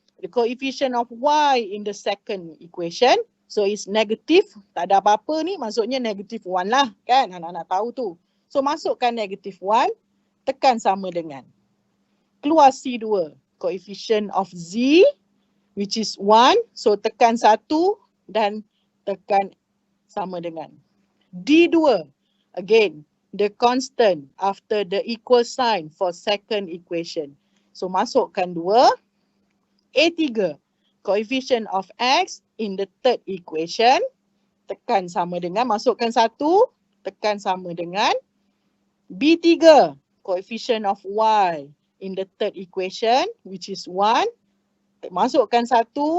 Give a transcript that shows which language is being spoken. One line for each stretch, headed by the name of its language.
English: The coefficient of y in the second equation. So is negative.
Malay: Tak ada apa-apa ni. Maksudnya -1 lah kan. Anak-anak tahu tu. So masukkan -1. Tekan sama dengan. Keluar C2.
English: Coefficient of z which is 1.
Malay: So tekan 1 dan tekan sama dengan D2.
English: Again, the constant after the equal sign for second equation.
Malay: So masukkan
English: 2. A3. Coefficient of x in the third equation.
Malay: Tekan sama dengan, masukkan
English: 1.
Malay: Tekan sama dengan
English: B3. Coefficient of y in the third equation which is 1.
Malay: Masukkan
English: 1.